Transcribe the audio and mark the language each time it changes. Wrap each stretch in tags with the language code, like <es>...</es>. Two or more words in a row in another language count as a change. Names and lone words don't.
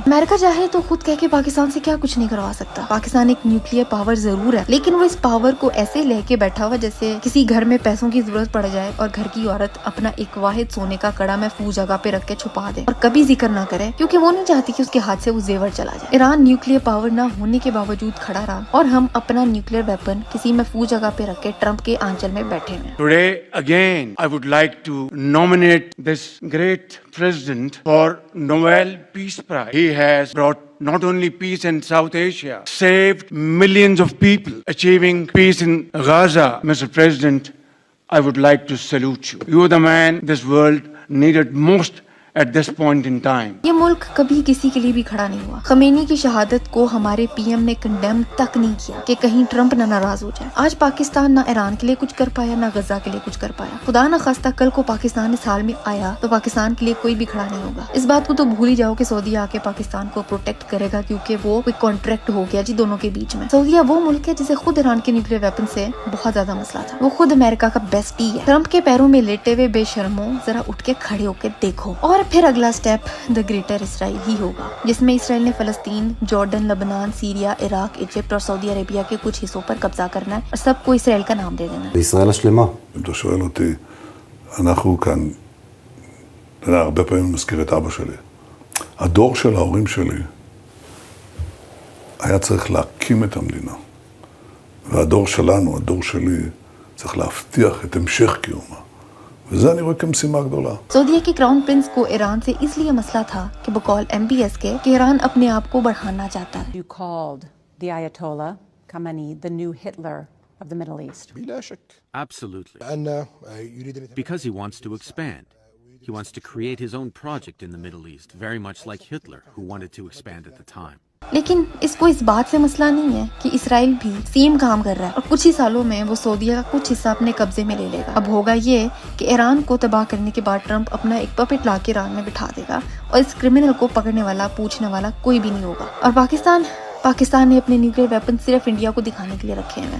<ur>امریکہ چاہے تو خود کہہ کے پاکستان سے کیا کچھ نہیں کروا سکتا۔ پاکستان ایک</ur> <en>nuclear power</en> <ur>ضرور ہے، لیکن وہ اس پاور کو ایسے لے کے بیٹھا ہوا جیسے کسی گھر میں پیسوں کی ضرورت پڑ جائے اور گھر کی عورت اپنا ایک واحد سونے کا کڑا محفوظ جگہ پہ رکھ کے چھپا دے اور کبھی ذکر نہ کرے، کیونکہ وہ نہیں چاہتی کہ اس کے ہاتھ سے وہ زیور چلا جائے۔ ایران</ur> <en>nuclear power</en> <ur>نہ ہونے کے باوجود کھڑا رہا، اور ہم اپنا</ur> <en>nuclear weapon</en> <ur>کسی محفوظ جگہ پہ رکھ کے ٹرمپ کے آنچل میں بیٹھے ہیں۔</ur> <en>Today again I would like to nominate this great president for Nobel Peace Prize. He has brought not only peace in South Asia, saved millions of people, achieving peace in Gaza. Mr. President, I would like to salute you. You are the man this world needed most at this point in time.</en> <ur>یہ ملک کبھی کسی کے لیے بھی کھڑا نہیں ہوا. خمینی کی شہادت کو ہمارے پی ایم نے کنڈیم تک نہیں کیا کہ کہیں ٹرمپ نہ ناراض ہو جائے. آج پاکستان نہ ایران کے لیے کچھ کر پایا نہ غزہ کے لیے کچھ کر پایا. خدا نہ خواستہ کل کو پاکستان اس حال میں آیا تو پاکستان کے لیے کوئی بھی کھڑا نہیں ہوگا. اس بات کو تو بھول ہی جاؤ کہ سعودیہ آ کے پاکستان کو پروٹیکٹ کرے گا کیونکہ وہ کوئی کانٹریکٹ ہو گیا جی دونوں کے بیچ میں. سعودیہ وہ ملک ہے جسے خود ایران کے</ur> <en>nuclear weapon</en> <ur>سے بہت زیادہ مسئلہ تھا. وہ خود امریکہ کا بیسٹی ہے. ٹرمپ کے پیروں میں لیٹے ہوئے بے شرموں ذرا اٹھ کے کھڑے ہو کے دیکھو. اور پھر اگلا سٹیپ</ur> <en>the Greater Israel</en> <ur>ہی ہوگا جس میں اسرائیل نے فلسطین، جارڈن، لبنان، سیریا، عراق، ایجپٹ اور سعودی عربیہ کے کچھ حصوں پر قبضہ کرنا ہے اور سب کو اسرائیل کا نام دے دینا ہے.</ur> <he>ישראל השלמה. אם אתה שואל אותי, אנחנו כאן, אתה יודע, הרבה פעמים מזכיר את אבא שלי. הדור של ההורים שלי היה צריך להקים את המדינה. והדור שלנו, הדור שלי, צריך להבטיח את המשך קיומה. וזה אני רואה כמשימה גדולה.</he> <ur>سعودیہ کے</ur> <en>crown prince</en> <ur>کو ایران سے اس لیے مسئلہ تھا کہ بقول MBS کے کہ ایران اپنے آپ کو بڑھانا چاہتا ہے.</ur> <en>You called the Ayatollah Khamenei the new Hitler of the Middle East.</en> <ar>بلا شك</ar> <en>Absolutely.</en> <ar>أن يريد الاتحاد</ar> <en>Because he wants to expand. He wants to create his own project in the Middle East, very much like Hitler, who wanted to expand at the time.</en> <ur>لیکن اس کو اس بات سے مسئلہ نہیں ہے کہ اسرائیل بھی سیم کام کر رہا ہے اور کچھ ہی سالوں میں وہ سعودیہ کا کچھ حصہ اپنے قبضے میں لے لے گا. اب ہوگا یہ کہ ایران کو تباہ کرنے کے بعد ٹرمپ اپنا ایک پپٹ لا کے ایران میں بٹھا دے گا اور اس کرمنل کو پکڑنے والا پوچھنے والا کوئی بھی نہیں ہوگا. اور پاکستان نے اپنے</ur> <en>nuclear weapon</en> <ur>صرف انڈیا کو دکھانے کے لیے رکھے ہیں.</ur>